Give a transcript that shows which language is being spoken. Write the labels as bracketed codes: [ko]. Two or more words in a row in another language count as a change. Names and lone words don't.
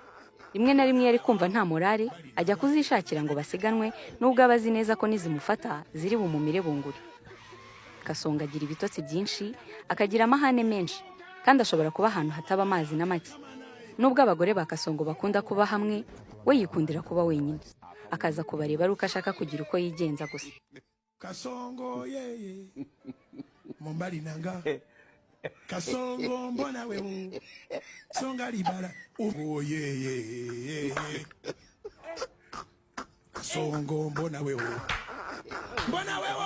[rw] Rimwe na rimwe yari kumva nta morale, ajya kuzishakira ngo basiganwe, nubwo aba azi neza ko nizimufata ziri bumumire bunguri. Kasongo agira ibitotsi byinshi, akagira amahane menshi, kandi ashobora kuba ahantu hataba amazi na make. Nubwo abagore ba Kasongo bakunda kuba hamwe, we yikundira kuba wenyine. Akaza kubareba ari uko ashaka kugira uko yigenza gusa. [ln] Kasongo yeye mumbali nanga Kasongo mbona wewe songa libala oh yeye Kasongo mbona wewe